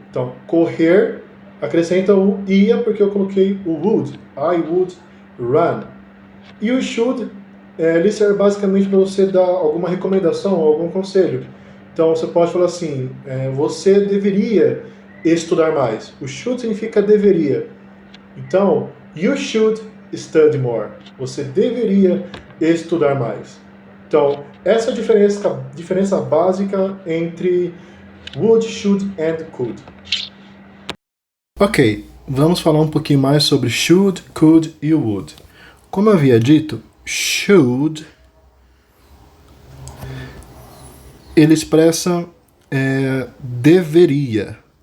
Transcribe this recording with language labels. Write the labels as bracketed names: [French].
[Portuguese] Então, correr acrescenta o ia porque eu coloquei o would. [English] I would run. [Portuguese] E o should, ele serve basicamente para você dar alguma recomendação ou algum conselho. Então, você pode falar assim, você deveria estudar mais. O should significa deveria. [English] Então, you should study more. [Portuguese] Você deveria estudar mais. Então, essa é a diferença básica entre would, should and could. Ok, vamos falar um pouquinho mais sobre should, could e would. Como eu havia dito, should, ele expressa deveria.